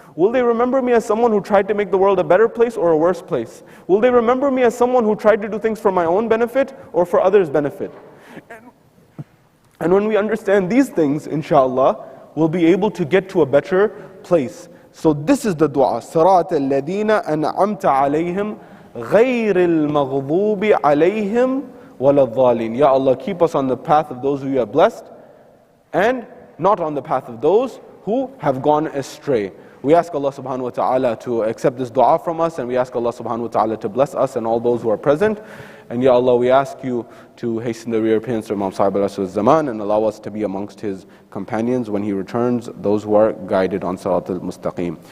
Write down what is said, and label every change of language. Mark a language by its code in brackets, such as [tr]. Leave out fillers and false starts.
[en] Will they remember me as someone who tried to make the world a better place or a worse place? Will they remember me as someone who tried to do things for my own benefit or for others' benefit? And when we understand these things, inshallah, we'll be able to get to a better place. So this is the dua. [ar] صراط الذين أنعمت عليهم غير المغضوب عليهم ولا الضالين. [en] Ya Allah, keep us on the path of those who you have blessed, and not on the path of those who have gone astray. We ask Allah subhanahu wa ta'ala to accept this dua from us, and we ask Allah subhanahu wa ta'ala to bless us and all those who are present. And Ya Allah, we ask you to hasten the reappearance of Imam Sahib al-Zaman and allow us to be amongst his companions when he returns, those who are guided on Sirat al-Mustaqim.